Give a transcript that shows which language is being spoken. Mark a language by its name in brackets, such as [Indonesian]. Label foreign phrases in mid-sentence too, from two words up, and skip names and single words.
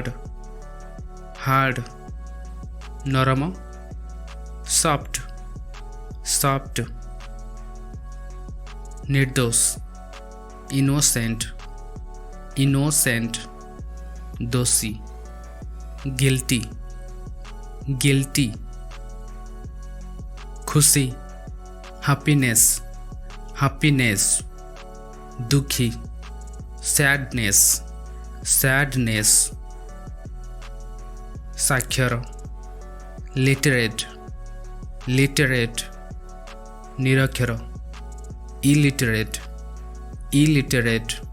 [English] ହାର୍ଡ। ନରମ, ସଫ୍ଟ। ସଫ୍ଟ। ନିର୍ଦୋଷ, ଇନୋସେଣ୍ଟ। [Odia] ଇନୋସେଣ୍ଟ। ଦୋଷୀ, [English] guilty, guilty, खुशी, happiness, happiness, दुखी, sadness, sadness, साक्षर, literate, literate, निरक्षर, illiterate, illiterate,